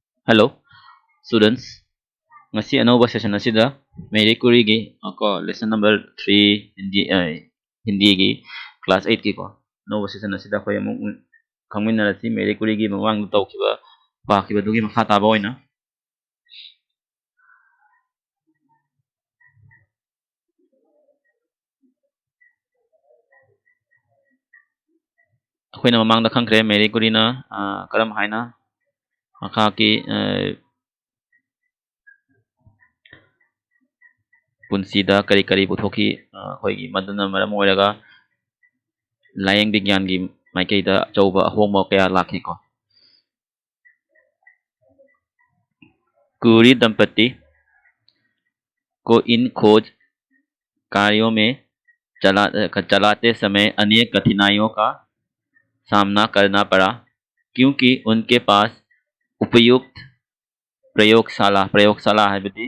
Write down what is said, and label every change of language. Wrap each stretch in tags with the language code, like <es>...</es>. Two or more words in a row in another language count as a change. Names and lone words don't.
<en>Hello, students.</en> <mni>Ngasi anova session asida Marie Curie gi ko</mni> <en>lesson number</en> <mni>3 Hindi gi class 8 ki ko anova session asida ko amuk khangminarasi Marie Curie gi mawang tawkiba pakiba dugi makha taba oina akoina mamang da khangkre Marie Curie na karam haina makha ki punsida kari kari puthoki hoigi maduna maram oiraga layeng bigyan gi maikeida chauba ahoma kaya lakhi ko</mni> <hi>Curie दंपति को इन खोज कार्यों में चलाते समय अनेक कठिनाइयों का सामना करना पड़ा क्योंकि उनके पास उपयुक्त प्रयोगशाला प्रयोगशाला है बेटी</hi>